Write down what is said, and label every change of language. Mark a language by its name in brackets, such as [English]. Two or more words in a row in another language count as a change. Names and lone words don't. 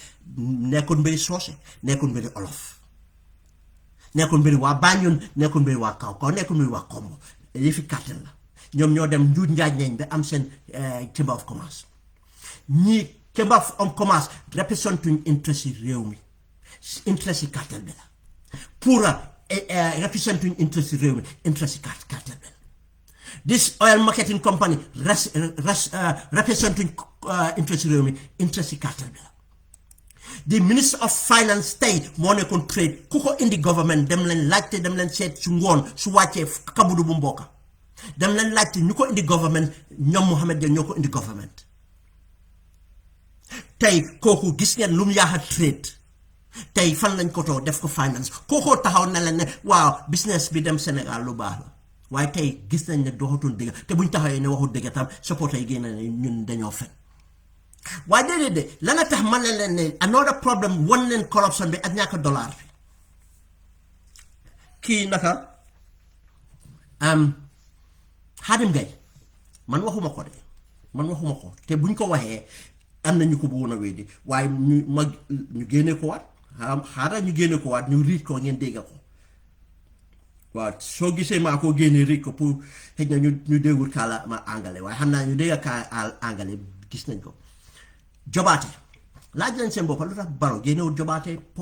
[Wolof] nekkul mbiri soose nekkul mbiri olof nekkul mbiri waa Banjul nekkul mbiri waa kaw nekkul mbiri waa Kombo yëfi cartel la ñoom ñoo dem njuuj njaaj nañ ba am seen [English] chamber of commerce [Wolof] ñii [English] chamber of commerce [Wolof] représentuñ interest yi réew mi interest yi cartel bi la pour représentuñ interest yi réew mi interest yi cartel bi la [English] this oil marketing company representing [Wolof] interest yi réew mi interest yi cartel bi la [English] the minister of finance [Wolof] tey moo nekkoon trade ku ko indi government dem leen laajte dem leen seet su ngoon su wàccee kabudu bu mbokka dem leen laajte ñu ko indi government ñoom Mohamed Dia ñoo ko indi government tey kooku gis ngeen lu mu yaaxa trade tey fan lañ ko too def ko finance kookoo taxaw na leen ne waaw business bi dem Sénégal lu baax la waaye tey gis nañ ne doxatul dëgg te buñ taxawee ne waxul dëgg tam supporter yi génn ne ñun dañoo fen waaye déedéet de lana tax man leen ne [English] another problem [Wolof] wan leen corruption bi ak ñàkk dollar bi kii naka Hadim Gaye man waxuma ko te buñ ko waxee am na ñu ko bëggoon a weddi waaye ñu génne ko waat xaaral ñu génne ko waat ñu riij ko ngeen dégg ko waaw soo gisee maa ko génne riij ko pour xëy na ñu déggul kaala ma angale waaye xam naa ñu dégg kaa angale gis nañ ko jobaate laaj nañ seen bopp lu tax Barrow génnewul jobaate